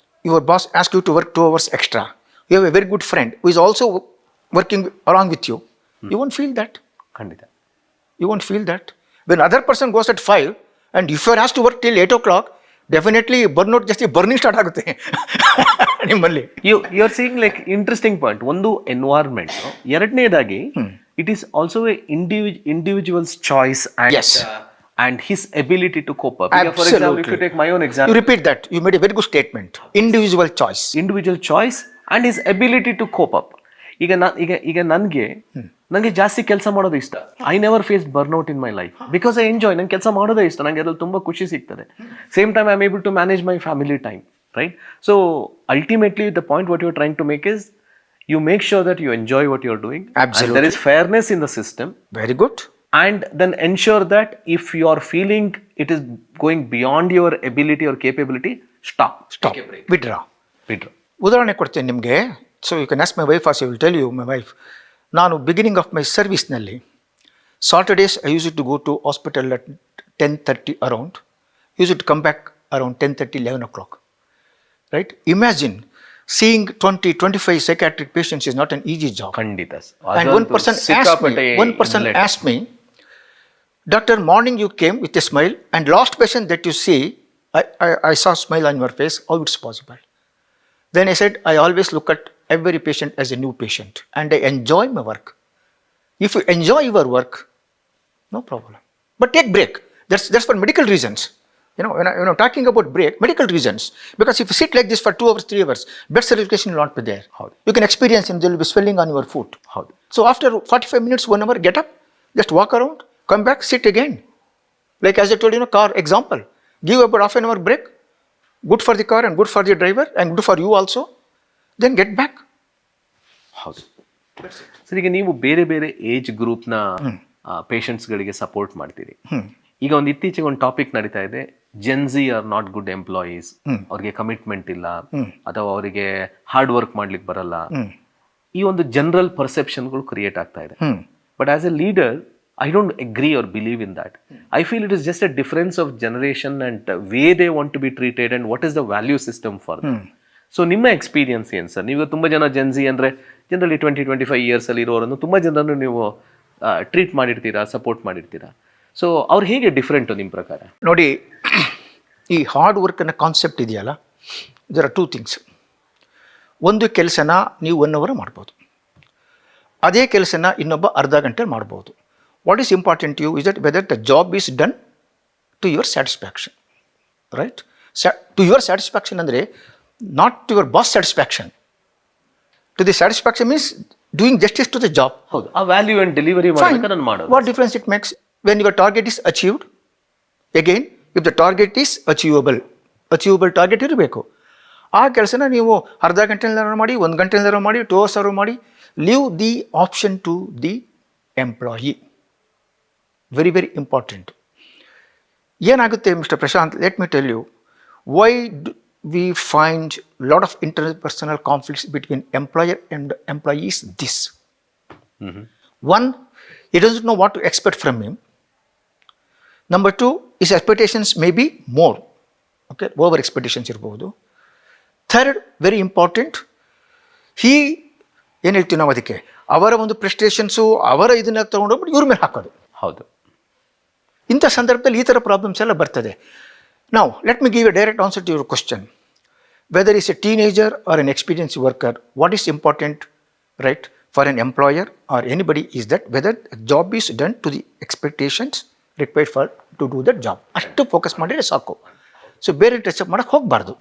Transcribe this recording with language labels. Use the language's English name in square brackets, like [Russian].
[English] Your boss asks you to work 2 hours extra. You have a very good friend who is also working along with you. You won't feel that. [Kannada] ಖಂಡಿತ. [English] You won't feel that. When other person goes at 5, and if you are asked to work till 8 o'clock, [Kannada] definitely burnout ಜಾಸ್ತಿ burning start ಆಗುತ್ತೆ ನಿಮ್ಮಲ್ಲಿ. [English] You are seeing like interesting point. [Kannada] ಒಂದು environment, ಎರಡನೇದಾಗಿ [English] It is also a individual's choice and his ability to cope up. Absolutely. For example, if you take my own example. You repeat that. You made a very good statement. Individual choice. Individual choice and his ability to cope up. [Kannada] ಈಗ ನನಗೆ ಜಾಸ್ತಿ ಕೆಲಸ ಮಾಡೋದು ಇಷ್ಟ. [English] I never face burnout in my life because I enjoy. [Kannada] ನಂಗೆ ಕೆಲಸ ಮಾಡೋದೇ ಇಷ್ಟ, ನಂಗೆ ಅದ್ರಲ್ಲಿ ತುಂಬ ಖುಷಿ ಸಿಗ್ತದೆ. [English] Same time I am able to manage my family time, right? So ultimately the point what you are trying to make is you make sure that you enjoy what you're doing. Absolutely. And there is fairness in the system. Very good. And then ensure that if you are feeling it is going beyond your ability or capability, stop. Take a break. Withdraw. [Kannada] ಉದಾಹರಣೆ ಕೊಡ್ತೇನೆ ನಿಮಗೆ. [English] So you can ask my wife as you will tell you my wife. ನಾನು beginning of my ಸರ್ವಿಸ್ನಲ್ಲಿ Saturdays I use to go to hospital at 10:30 around. Use to come back around 10:30, 11 o'clock. Right? Imagine seeing 20-25 psychiatric patients is not an easy job. [Kannada] Kandita. [English] And one person asked me, Doctor, morning you came with a smile, and last patient that you see, I saw a smile on your face. How it's possible? Then I said, I always look at every patient as a new patient and I enjoy my work. If you enjoy your work, no problem. But take break. That's for medical reasons. When I'm talking about break, medical reasons. Because if you sit like this for 2 hours, 3 hours, blood circulation will not be there. How? You can experience and there will be swelling on your foot. How? So after 45 minutes, 1 hour, get up, just walk around, come back, sit again. Like as I told you, car example. Give about half an hour break. Good for the car and good for the driver and good for you also. Then get back. [Kannada] ಹೌದು sir, ಈಗ ನೀವು ಬೇರೆ ಬೇರೆ age ಗ್ರೂಪ್ನ ಪೇಷಂಟ್ಸ್ಗಳಿಗೆ support ಮಾಡ್ತೀರಿ. ಈಗ ಒಂದು ಇತ್ತೀಚೆಗೆ ಒಂದು ಟಾಪಿಕ್ ನಡೀತಾ ಇದೆ, [English] Gen Z are not good employees, [Kannada] ಅವ್ರಿಗೆ ಕಮಿಟ್ಮೆಂಟ್ ಇಲ್ಲ ಅಥವಾ ಅವರಿಗೆ ಹಾರ್ಡ್ ವರ್ಕ್ ಮಾಡ್ಲಿಕ್ಕೆ ಬರಲ್ಲ, ಈ ಒಂದು ಜನರಲ್ ಪರ್ಸೆಪ್ಷನ್ಗಳು ಕ್ರಿಯೇಟ್ ಆಗ್ತಾ ಇದೆ. [English] But as a leader I don't agree or believe in that. I feel it is just a difference of generation and way they want to be treated and what is the value system for them. [Kannada] So ನಿಮ್ಮ experience ಏನು sir? ನೀವು ತುಂಬ ಜನ Gen Z ಅಂದರೆ generally 20-25 ಇಯರ್ಸಲ್ಲಿ ಇರೋರನ್ನು ತುಂಬ ಜನರನ್ನು ನೀವು treat ಮಾಡಿರ್ತೀರಾ, support ಮಾಡಿರ್ತೀರಾ. So ಅವ್ರು ಹೇಗೆ ಡಿಫ್ರೆಂಟು ನಿಮ್ಮ ಪ್ರಕಾರ? ನೋಡಿ, ಈ ಹಾರ್ಡ್ ವರ್ಕ್ ಅನ್ನೋ ಕಾನ್ಸೆಪ್ಟ್ ಇದೆಯಲ್ಲ, ಇದರ 2 ಥಿಂಗ್ಸ್. ಒಂದು ಕೆಲಸನ ನೀವು 1 hour ಮಾಡ್ಬೋದು, ಅದೇ ಕೆಲಸನ ಇನ್ನೊಬ್ಬ ಅರ್ಧ ಗಂಟೆ ಮಾಡ್ಬೋದು. [English] What is important to you is that whether the job is done to your satisfaction, right? To your satisfaction andre, not to your boss satisfaction. To the satisfaction means doing justice to the job. [Kannada] ಹೌದು, ಆ value and delivery ಮಾಡಬೇಕು ನಾನು ಮಾಡೋದು. [English] What difference it makes when your target is achieved? Again, if the target is achievable target ಇರಬೇಕು. [Kannada] ಆ ಕೆಲಸನ ನೀವು ಅರ್ಧ ಗಂಟೆಯಲ್ಲಿ ಮಾಡಿ, 1 ಗಂಟೆಯಲ್ಲಿ ಮಾಡಿ, 2 hours ಮಾಡಿ. [English] Leave the option to the employee. Very, very important. [Kannada] ಏನಾಗುತ್ತೆ [English] Mister Prashant, let me tell you why we find a lot of interpersonal conflicts between employer and employees. This one, he doesn't know what to expect from him. Number 2, his expectations may be more, okay, over expectations irbodu. Third, very important, he [Kannada] ಏನು ಹೇಳ್ತೀವಿ ನಾವು ಅದಕ್ಕೆ, ಅವರ ಒಂದು ಪ್ರೆಸ್ಟೇಷನ್ಸು ಅವರ ಇದನ್ನ ತಗೊಂಡೋಗ್ಬಿಟ್ಟು ಇವ್ರ ಮೇಲೆ ಹಾಕೋದು. ಹೌದು, ಇಂಥ ಸಂದರ್ಭದಲ್ಲಿ ಈ ಥರ ಪ್ರಾಬ್ಲಮ್ಸ್ ಎಲ್ಲ ಬರ್ತದೆ. [English] Now, let me give a direct answer to your question. Whether it's a teenager or an experienced worker, what is important, right, for an employer or anybody is that whether a job is done to the expectations required for to do that job. [Kannada] ಅಷ್ಟು focus ಮಾಡಿದ್ರೆ ಸಾಕು. So ಬೇರೆ touch up ಮಾಡಕ್ಕೆ ಹೋಗಬಾರ್ದು.